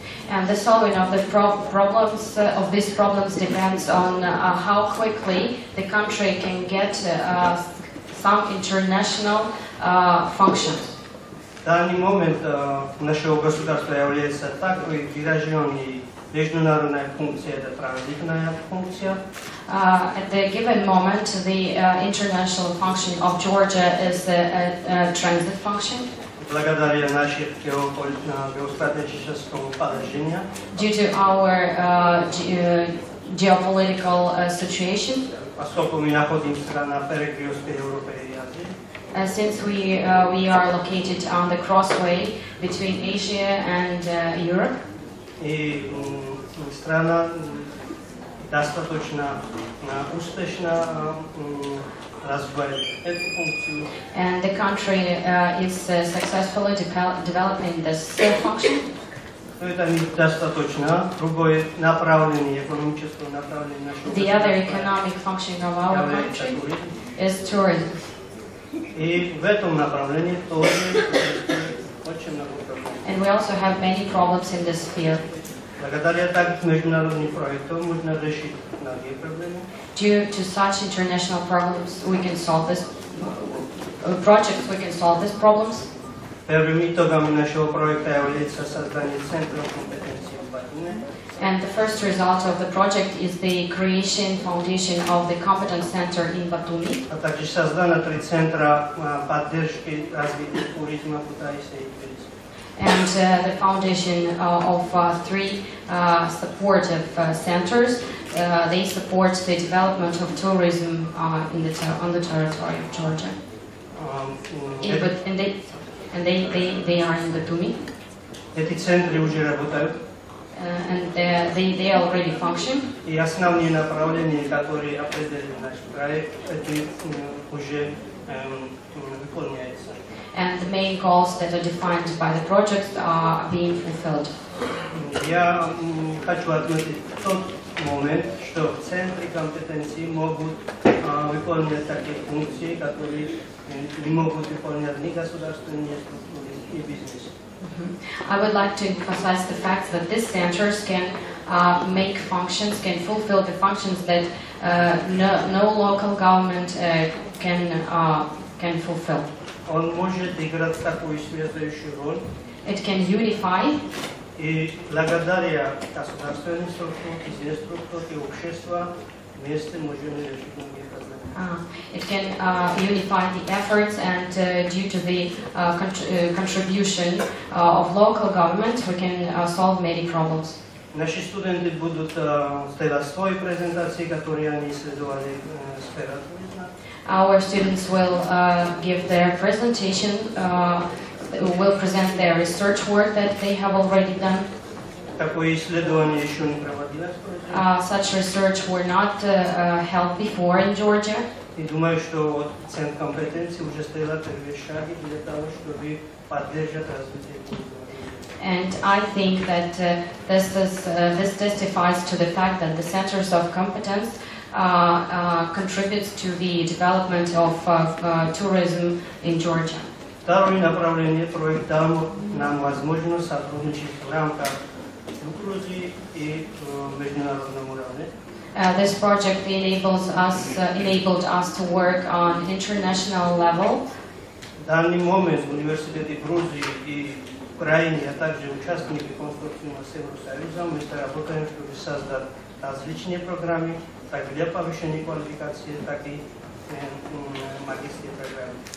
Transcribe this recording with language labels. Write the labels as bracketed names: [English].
[English] And the solving of the of these problems depends on how quickly the country can get some international functions. [Russian] В данный момент нашего государства является такой выраженной международная функция, это транзитная функция. [English] At the given moment, the international function of Georgia is a transit function. [Russian] Благодаря нашему геостратегическому положению. [English] Due to our geopolitical situation. [Russian] Поскольку мы находимся на перекрестке Европы и Азии. [English] Since we are located on the crossway between Asia and Europe. [Russian] И страна достаточно успешно развивает эту функцию. [English] And the country is successfully developing this function. [Russian] Это недостаточно. Другое направление, экономическое направление нашего [English] The other economic function of our country is tourism. [Russian] И в этом направлении тоже очень много проблем. [English] And we also have many problems in this sphere. [Russian] Благодаря таким международным проектам можно решить многие проблемы. [English] Due to such international problems, we can solve this projects. We can solve these problems. [Russian] Первым итогом нашего проекта является создание центра компетенции в Батуми. [English] And the first result of the project is the foundation of the competence center in Batumi. [Russian] А также создано 3 центра поддержки развития туризма, Китайса и туризма. [English] and the foundation of 3 supportive centers. They support the development of tourism on the territory of Georgia. And they are in Batumi. [Russian] Эти центры уже работают. [English] And they already function. [Russian] И основные направления, которые определили наш проект, это уже выполняется. [English] And the main goals that are defined by the project are being fulfilled. [Russian] Я хочу отметить тот момент, что в центре компетенции могут выполнять такие функции, которые не могут выполнять ни государственные структуры, ни бизнес. [English] I would like to emphasize the fact that these centers can make functions, can fulfill the functions that no local government can fulfill. [Russian] Он может играть такую связующую роль. [English] It can unify. [Russian] И благодаря государственным структурам, бизнес-структурам и обществу вместе можем решить многие проблемы. [English] It can unify the efforts, and due to the contribution of local government, we can solve many problems. [Russian] Наши студенты будут сделать свои презентации, которые они исследовали в сфере туризма. [English] Our students will give their presentation, will present their research work that they have already done. [Russian] Такое исследование еще не проводилось. [English] Such research were not held before in Georgia. [Russian] И думаю, что Центр компетенции уже сделал первые шаги для того, чтобы поддержать развитие туризма. [English] And I think that this testifies to the fact that the centers of competence contributes to the development of tourism in Georgia. [Russian] Второе направление проекта нам возможно сотрудничать в рамках Грузии и международном уровне. [English] This project enabled us to work on international level. [Russian] В данный момент университеты Грузии и Украины, а также участники конструктивного Евросоюза, мы работаем, чтобы создать различные программы, как для повышения квалификации, так и магистрские программы.